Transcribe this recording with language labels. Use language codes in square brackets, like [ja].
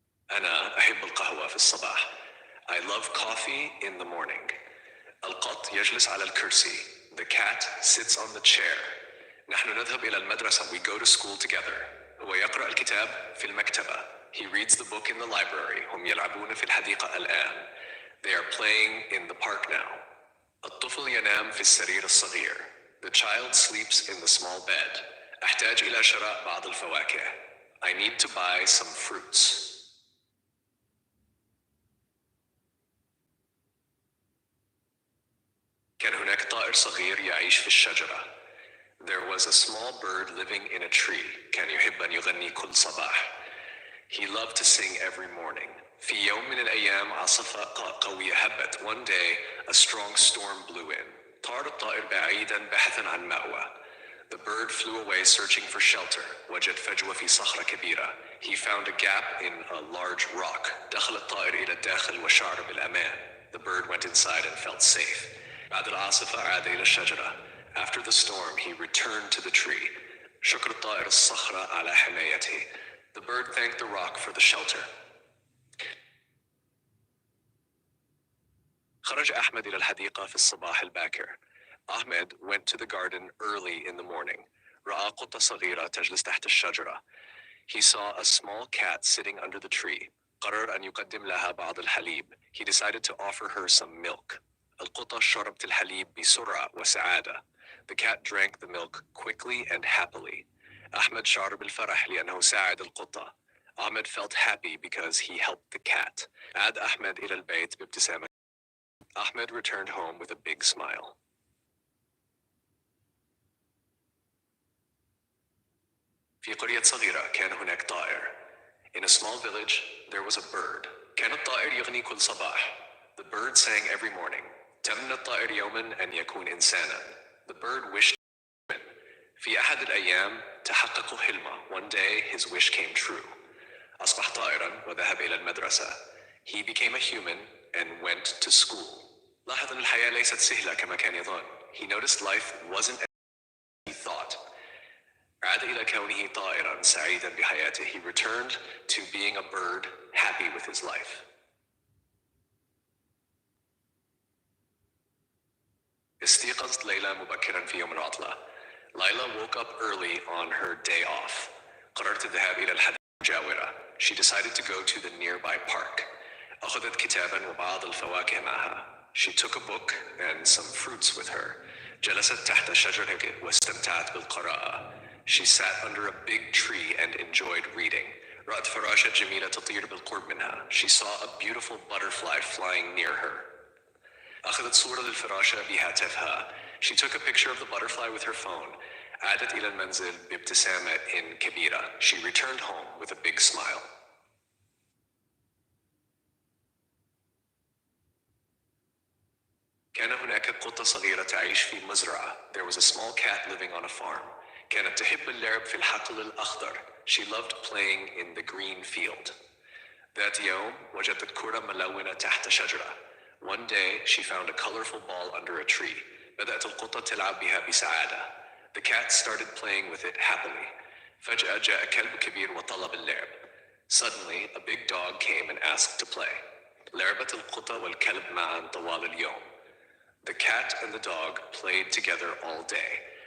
[ar] أنا أحب القهوة في الصباح. [en] I love coffee in the morning. [ar] القط يجلس على الكرسي. [en] The cat sits on the chair. [ar] نحن نذهب إلى المدرسة. [en] We go to school together. [ar] هو يقرأ الكتاب في المكتبة. [en] He reads the book in the library. [ar] هم يلعبون في الحديقة الآن. [en] They are playing in the park now. [ar] الطفل ينام في السرير الصغير. [en] The child sleeps in the small bed. [ar] أحتاج إلى شراء بعض الفواكه. [en] I need to buy some fruits. [ar] كان هناك طائر صغير يعيش في الشجرة. [en] There was a small bird living in a tree. [ar] كان يحب أن يغني كل صباح. [en] He loved to sing every morning. [ar] في يوم من الأيام عاصفة قوية هبت. [en] One day a strong storm blew in. [ar] طار الطائر بعيدا بحثا عن مأوى. [en] The bird flew away searching for shelter. [ar] وجد فجوة في صخرة كبيرة. [en] He found a gap in a large rock. [ar] دخل الطائر إلى الداخل وشعر بالأمان. [en] The bird went inside and felt safe. [ar] بعد العاصفة عاد إلى الشجرة. [en] After the storm, he returned to the tree. [ar] شكر الطائر الصخرة على حمايته. [en] The bird thanked the rock for the shelter. [ar] خرج أحمد إلى الحديقة في الصباح الباكر. [en] Ahmed went to the garden early in the morning. [ar] رأى قطة صغيرة تجلس تحت الشجرة. [en] He saw a small cat sitting under the tree. [ar] قرر أن يقدم لها بعض الحليب. [en] He decided to offer her some milk. [ar] القطة شربت الحليب بسرعة وسعادة. [en] The cat drank the milk quickly and happily. [ar] أحمد شعر بالفرح لأنه ساعد القطة. [en] Ahmed felt happy because he helped the cat. [ar] عاد أحمد إلى البيت بابتسامة. [en] Ahmed returned home with a big smile. [ar] في قرية صغيرة كان هناك طائر. [en] In a small village, there was a bird. [ar] كان الطائر يغني كل صباح. [en] The bird sang every morning. [ar] تمنى الطائر يوما أن يكون إنسانا. [en] The bird wished to be human. [ar] في أحد الأيام تحقق حلمه. [en] One day his wish came true. [ar] أصبح طائرا وذهب إلى المدرسة. [en] He became a human and went to school. [ar] لاحظ أن الحياة ليست سهلة كما كان يظن. [en] He noticed life wasn't as he thought. [ar] عاد إلى كونه طائرا سعيدا بحياته. [en] He returned to being a bird happy with his life. [ar] استيقظت ليلى مبكرا في يوم العطلة. [en] Layla woke up early on her day off. [ar] قررت الذهاب إلى الحديقة المجاورة. [en] She decided to go to the nearby park. [ar] أخذت كتابا وبعض الفواكه معها. [en] She took a book and some fruits with her. [ar] جلست تحت شجرة واستمتعت بالقراءة. [en] She sat under a big tree and enjoyed reading. [ar] رأت فراشة جميلة تطير بالقرب منها. [en] She saw a beautiful butterfly flying near her. [ar] أخذت صورة للفراشة بهاتفها. [en] She took a picture of the butterfly with her phone. [ar] عادت إلى المنزل بابتسامة كبيرة. [en] She returned home with a big smile. [ar] كان هناك قطة صغيرة تعيش في مزرعة. [en] There was a small cat living on a farm. [ar] كانت تحب اللعب في الحقل الأخضر. [en] She loved playing in the green field. [ar] ذات يوم وجدت كرة ملونة تحت شجرة. [en] One day, she found a colorful ball under a tree. [ar] بدأت القطة تلعب بها بسعادة. [en] The cat started playing with it happily. [ar] فجأة جاء كلب كبير وطلب اللعب. [en] Suddenly, a big dog came and asked to play. [ar] لعبت القطة والكلب معا طوال اليوم. [en] The cat and the dog played together all day.